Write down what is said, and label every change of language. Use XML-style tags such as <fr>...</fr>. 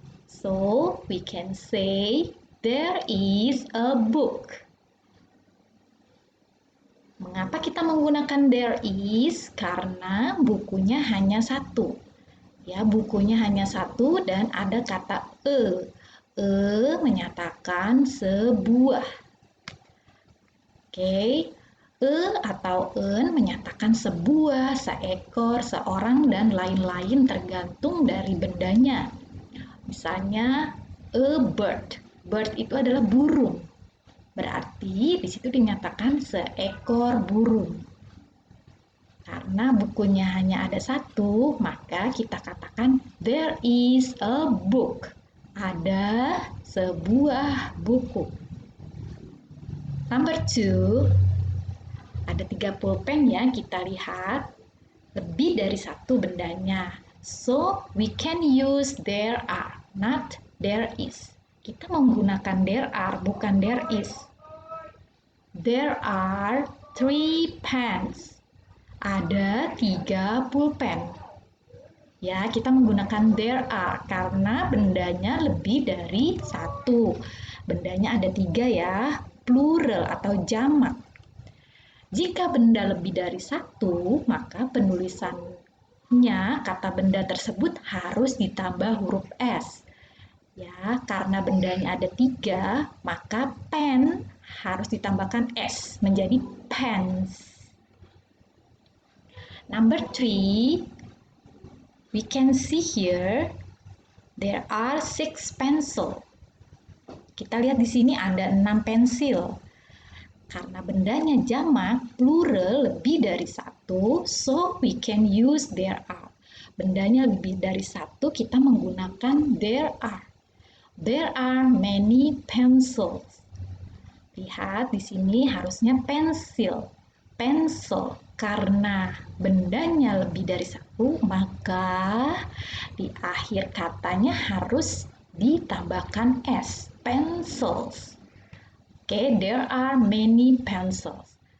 <en>So, we can say there is a book.</en> <id>Mengapa kita menggunakan there is? Karena bukunya hanya satu. Ya, bukunya hanya satu dan ada kata e. E menyatakan sebuah. Oke. E atau en menyatakan sebuah, seekor, seorang, dan lain-lain tergantung dari bendanya. Misalnya, a bird. Bird itu adalah burung. Berarti di situ dinyatakan seekor burung. Karena bukunya hanya ada satu, maka kita katakan</id> <en>there is a book.</en> <id>Ada sebuah buku. Number 2, ada 3 pulpen ya, kita lihat lebih dari satu bendanya.</id> <en>So, we can use there are, not there is.</en> <id>Kita menggunakan there are, bukan there is.</id> <en>There are 3 pens.</en> <id>Ada 3 pulpen. Ya, kita menggunakan there are karena bendanya lebih dari satu. Bendanya ada 3 ya, plural atau jamak. Jika benda lebih dari satu, maka penulisannya kata benda tersebut harus ditambah huruf S. Ya, karena bendanya ada 3, maka pen harus ditambahkan S menjadi pens.</id> <en>Number 3, we can see here there are 6 pencil.</en> <id>Kita lihat di sini ada 6 pensil. Karena bendanya jamak, plural lebih dari satu,</id> <en>so we can use there are.</en> <id>Bendanya lebih dari satu, kita menggunakan there are.</id> <en>There are many pencils.</en> <id>Lihat di sini harusnya pensil. Pencil. Karena bendanya lebih dari satu, maka di akhir katanya harus ditambahkan S.</id> <en>Pencils. Oke, there are many pencils.</en>